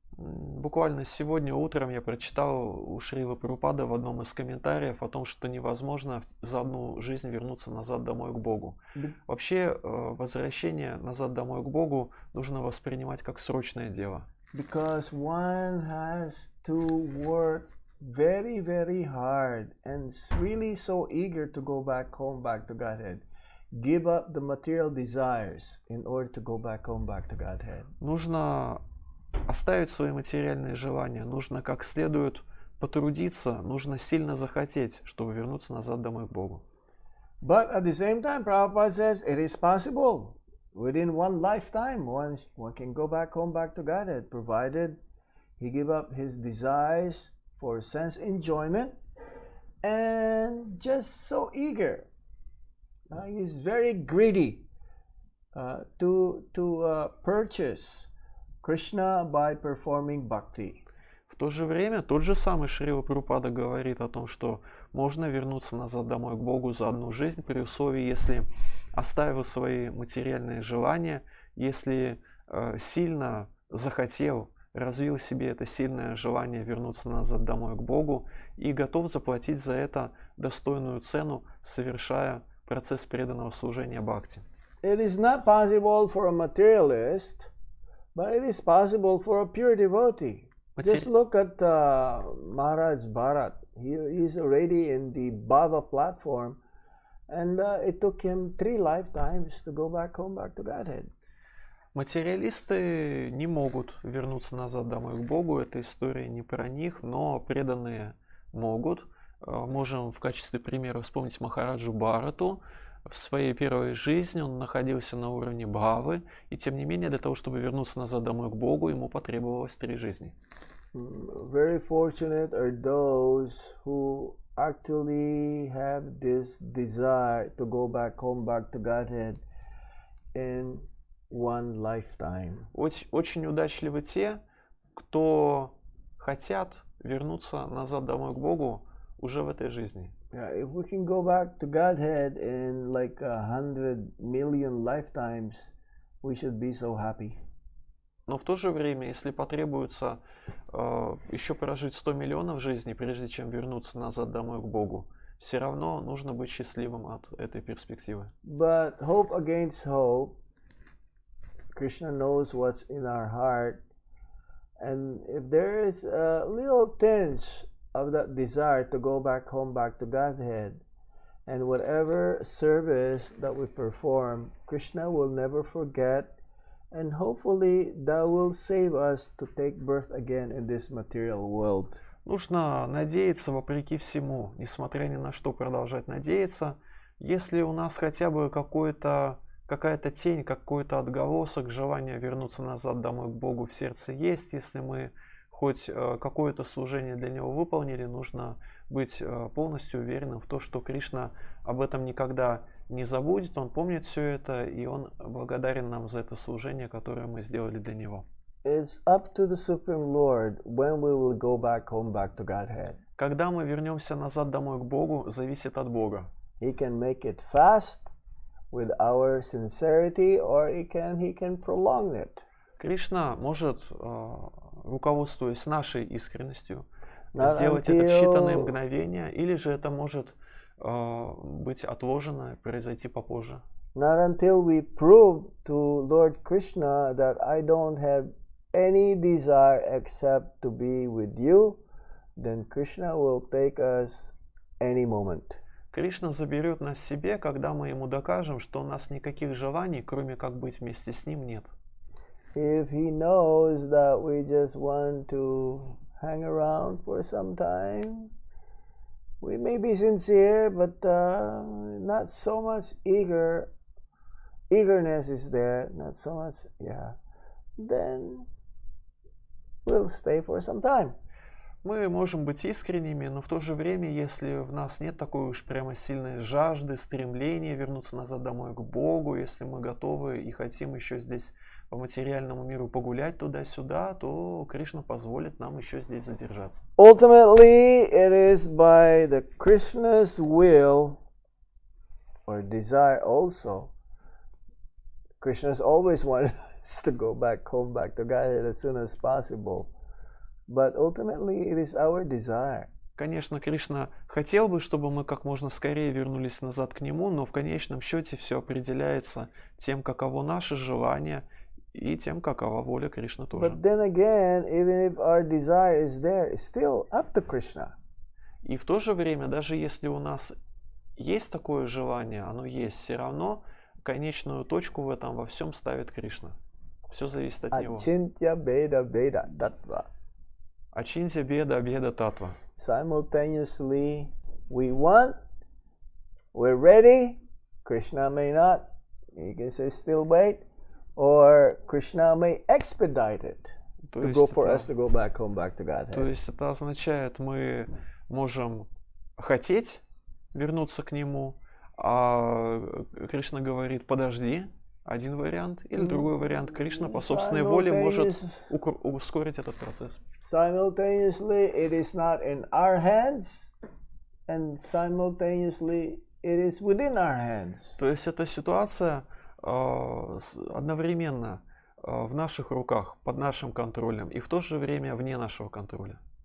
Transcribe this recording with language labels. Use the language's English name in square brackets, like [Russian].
[Russian] Буквально сегодня утром я прочитал у Шрилы Прабхупады в одном из комментариев о том, что невозможно за одну жизнь вернуться назад домой к Богу. Вообще, возвращение назад домой к Богу нужно воспринимать как срочное дело. [English] Because one has to work very, very hard and really so eager to go back home, back to Godhead. Give up the material desires in order to go back home, back to Godhead. [Russian] Нужно оставить свои материальные желания, нужно как следует потрудиться, нужно сильно захотеть, чтобы вернуться назад домой к Богу. [English] But at the same time, Prabhupada says it is possible. Within one lifetime, one can go back home, back to Godhead, provided he give up his desires for sense enjoyment and just so eager. He's very greedy to purchase Krishna by performing bhakti. [Russian] В то же время тот же самый Шрила Прабхупада говорит о том, что можно вернуться назад домой к Богу за одну жизнь при условии, если оставил свои материальные желания, если сильно захотел, развил в себе это сильное желание вернуться назад домой к Богу и готов заплатить за это достойную цену, совершая процесс преданного служения бхакти. [English] It is not possible for a materialist, but it is possible for a pure devotee. Just look at Maharaj Bharat. He is already in the Bhava platform, and it took him 3 lifetimes to go back home, back to Godhead. [Russian] Материалисты не могут вернуться назад домой к Богу, эта история не про них, но преданные могут. Можем в качестве примера вспомнить Махараджу Бхарату. В своей первой жизни он находился на уровне Бхавы, и тем не менее для того, чтобы вернуться назад домой к Богу, ему потребовалось 3 жизни. [English] Very fortunate are those who actually have this desire to go back home, back to Godhead in one lifetime. [Russian] Очень удачливы те, кто хотят вернуться назад домой к Богу уже в этой жизни. [English] Yeah, if we can go back to Godhead in like 100 million lifetimes, we should be so happy. [Russian] Но в то же время, если потребуется еще прожить 100 миллионов жизней, прежде чем вернуться назад домой к Богу, все равно нужно быть счастливым от этой перспективы. [English] But hope against hope, Krishna knows what's in our heart, and if there is a little tinge of that desire to go back home, back to Godhead, and whatever service that we perform, Krishna will never forget, and hopefully that will save us to take birth again in this material world. [Russian] Нужно надеяться вопреки всему, несмотря ни на что продолжать надеяться. Если у нас хотя бы какая-то тень, какой-то отголосок желания вернуться назад домой к Богу в сердце есть, если мы хоть какое-то служение для Него выполнили, нужно быть полностью уверенным в том, что Кришна об этом никогда не забудет, Он помнит все это, и Он благодарен нам за это служение, которое мы сделали для Него. [English] It's up to the Supreme Lord when we will go back home, back to Godhead. [Russian] Когда мы вернемся назад домой к Богу, зависит от Бога. [English] He can make it fast with our sincerity, or he can prolong it. [Russian] Кришна может, руководствуясь нашей искренностью, сделать это в считанные мгновения, или же это может быть отложено, произойти попозже. [English] Not until we prove to Lord Krishna that I don't have any desire except to be with you, then Krishna will take us any moment. [Russian] Кришна заберет нас себе, когда мы ему докажем, что у нас никаких желаний, кроме как быть вместе с ним, нет. [English] If he knows that we just want to hang around for some time, we may be sincere, but not so much eager eagerness is there, not so much, then we'll stay for some time. [Russian] Мы можем быть искренними, но в то же время, если в нас нет такой уж прямо сильной жажды, стремления вернуться назад домой к Богу, если мы готовы и хотим еще здесь по материальному миру погулять туда-сюда, то Кришна позволит нам еще здесь задержаться. [English] Ultimately, it is by the Krishna's will or desire also. Krishna's always wanted us to go back home, back to Godhead as soon as possible. But ultimately, it is our desire. [Russian] Конечно, Кришна хотел бы, чтобы мы как можно скорее вернулись назад к Нему, но в конечном счете все определяется тем, каково наше желание, и тем, какова воля Кришны тоже. [English] But then again, even if our desire is there, it's still up to Krishna. [Russian] И в то же время, даже если у нас есть такое желание, оно есть, все равно конечную точку в этом во всем ставит Кришна. Все зависит от Него. [Sanskrit] Achintya Beda Beda Tattva. Ачинтя беда беда татва. [English] Simultaneously, we want, we're ready. Krishna may not. He can say still wait. Or Krishna may expedite it to go for us to go back home, back to Godhead. [Russian] То есть это означает, мы можем хотеть вернуться к Нему, а Кришна говорит, подожди, один вариант, или другой вариант. Кришна по собственной воле может ускорить этот процесс. [English] Simultaneously, it is not in our hands, and simultaneously, it is within our hands. [Russian] То есть эта ситуация одновременно в наших руках, под нашим контролем, и в то же время вне нашего контроля.